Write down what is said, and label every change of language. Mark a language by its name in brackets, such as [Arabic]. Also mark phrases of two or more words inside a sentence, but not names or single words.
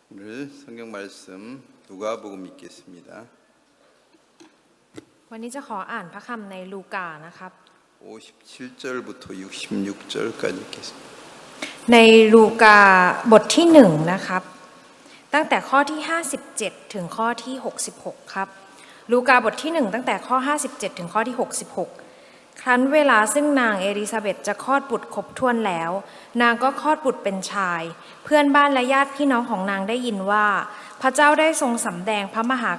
[Korean] 오늘 성경 말씀 누가복음 읽겠습니다. [Thai] วันนี้จะขออ่านพระคำในลูกานะครับ [Korean] 57절부터 66절까지 읽겠습니다. [Thai] ในลูกาบทที่1นะครับตั้งแต่ข้อที่57ถึงข้อที่66ครับลูกาบทที่1ตั้งแต่ข้อ57ถึงข้อที่66ครั้นเวลาซึ่งนางเอลิซาเบธจะคลอดบุตรครบถ้วนแล้วนางก็คลอดบุตรเป็นชายเพื่อนบ้านและญาติพี่น้องของนางได้ยินว่าพระเจ้าได้ทรงสำแดงพระมหาก